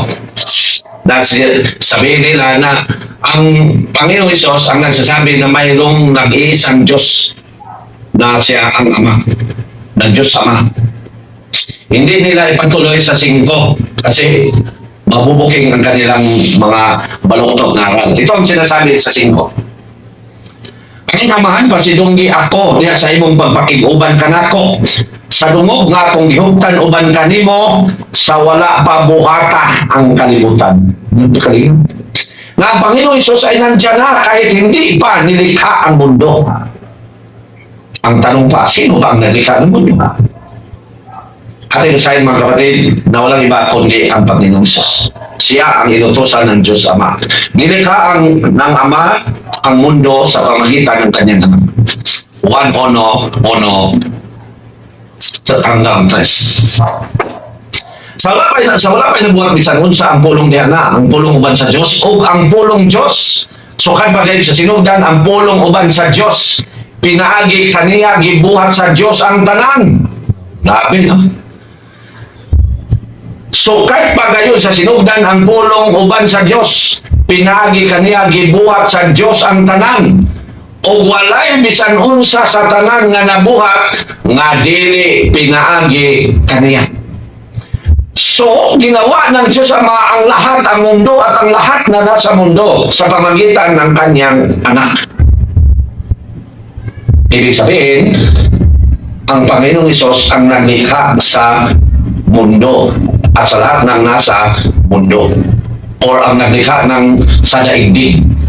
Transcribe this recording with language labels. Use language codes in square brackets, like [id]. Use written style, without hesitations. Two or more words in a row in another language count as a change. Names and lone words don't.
[tl] Sabihin nila na ang Panginoong Hesus ang nagsasabi na mayroong nag-iisang Diyos na siya ang Ama, na Diyos Ama. Hindi nila ipatuloy sa 5 kasi mabubuking ang kanilang mga baluktot na aral. Ito ang sinasabi sa 5. [ceb] Ang amahan pa si dunggi ako niya sa imong pagpakig-uban kanako. Sa dungog nga akong gihugtan uban kanimo sa wala pa buhata ang kalibutan. [tl] Na ang Panginoon Hesus ay nandiyan na kahit hindi pa nilikha ang mundo. Ang tanong pa, sino ba ang nilikha ng mundo? Ating basahin mga kapatid na walang iba kundi ang Panginoon Hesus. Siya ang inutusan ng Diyos Ama. Nilikha ng Ama ang mundo sa pamagitan ng kanyang anak. 1:1 hanggang 3. [ceb] Sa wala pa'y nabuhat bisan unsa ang pulong niya na, ang pulong uban sa Diyos o ang pulong Diyos. So kay pagayod sa sinugdan, ang pulong uban sa Diyos, pinaagi kaniya, gibuhat sa Diyos ang tanan. Labi, no? So kay pagayod sa sinugdan, ang pulong uban sa Diyos, pinaagi kaniya, gibuhat sa Diyos ang tanan. O walay bisan unsa sa tanan nga nabuhat nga dili pinaagi kaniya. [tl] So ginawa ng Diyos Ama ang lahat, ang mundo at ang lahat na nasa mundo sa pamagitan ng kanyang anak. Ibig sabihin, ang Panginoong Hesus ang naglikha sa mundo at sa lahat ng nasa mundo or ang naglikha ng sa daigdig.